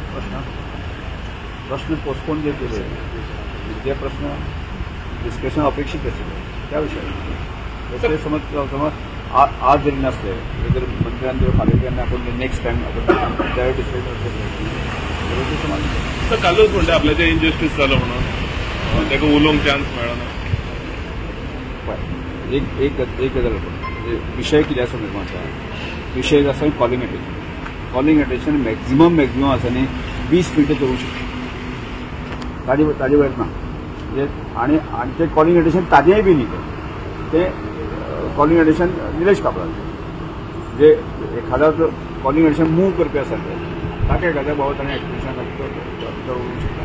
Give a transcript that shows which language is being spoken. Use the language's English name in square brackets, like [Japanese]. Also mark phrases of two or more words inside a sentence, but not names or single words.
[Marathi] प्रश्न पोस्टपोन जे केले जे प्रश्न डिस्कशन अपेक्षित असेल त्या विषयावर ते समज आज जरी नसले जर मंत्र्यांनी किंवा खासदारांनी आपण [English] next time [Marathi] आपण त्यावेळी डिस्कशन [Konkani] तर कालच म्हणते आपल्या जे इनजस्टिस झालं म्हणून त्याका उलोवंक चान्स मेळना. एक गजाल विषय कितें आसा निर्माण विषय आसा [English] calling attention. calling attention [Konkani] मॅक्झिमम आसा न्ही 20 मिनटां चलूंक शकता. ताजे वयर ना आणि ते [English] calling attention [Konkani] ताजेंय बी न्ही ते [English] calling attention [Konkani] निलेश कापडाचें जे एखादा [English] calling attention [Konkani] मूव करपी आसा ताका एखाद्या बाबा ताणें एक्सप्रेशन उलोवंक शकता.